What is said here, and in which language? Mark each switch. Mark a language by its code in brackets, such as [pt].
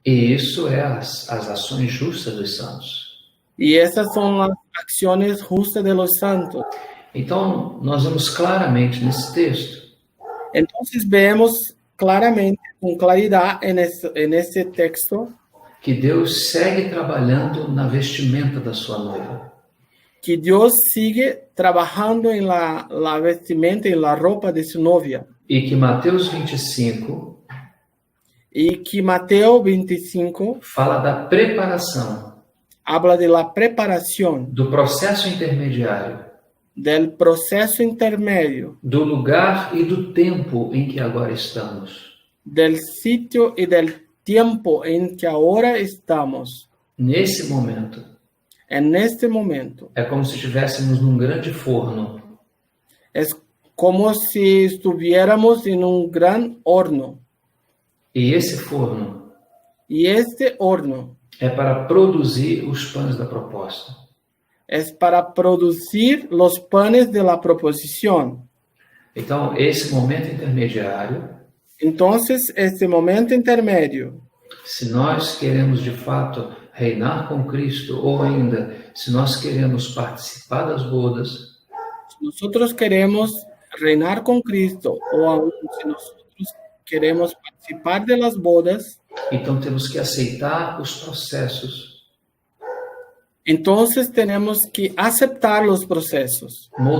[pt] E isso é as ações justas dos santos. [es] Y esas son las acciones justas de los santos. [pt] Então, nós vemos claramente nesse texto [es] Entonces vemos claramente, con claridad en este texto, [pt] que Deus segue trabalhando na vestimenta da sua noiva. [es] que Dios sigue trabajando en la vestimenta, en la ropa de su novia. [pt] E que Mateus 25 [es] Y que Mateo 25 [pt] fala da preparação, [es] habla de la preparación, [pt] do processo intermediário, [es] del proceso intermedio, [pt] do lugar e do tempo em que agora estamos. [es] del sitio y del tiempo en que ahora estamos. [pt] Nesse momento, [es] En este momento, [pt] é como se estivéssemos num grande forno [es] es como si estuviéramos en un gran horno. [pt] e esse forno [es] Y este horno [pt] é para produzir os pães da proposta. [es] es para producir los panes de la proposición. [pt] Então, esse momento intermediário, [es] Entonces, este momento intermedio, [pt] se nós queremos de fato reinar com Cristo, ou ainda, se nós queremos participar das bodas, [es] si nosotros queremos reinar con Cristo o aún si nosotros queremos participar de las bodas, [pt] então temos que aceitar os processos [es] entonces tenemos que aceptar los procesos